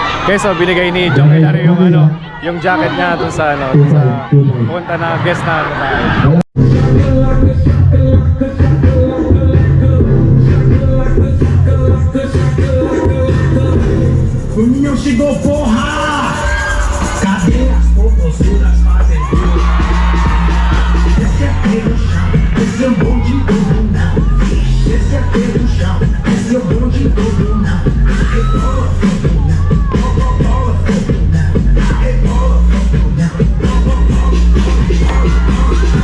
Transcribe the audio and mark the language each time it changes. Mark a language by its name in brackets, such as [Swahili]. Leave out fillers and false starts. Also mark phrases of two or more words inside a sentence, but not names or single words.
[Filipino] Guys, so binigay ni Jong Hilario yung ano, yung jacket niya dun sa ano, dun sa punta na guest na babae. [Portuguese] O Ninho chegou, porra! Cadê as composturas fazendo? Esse é pelo chão, esse é o bonde do não. Esse é pelo chão, esse é o bonde do não. Rebola, fogo não. Bola, fogo não. Rebola, fogo não.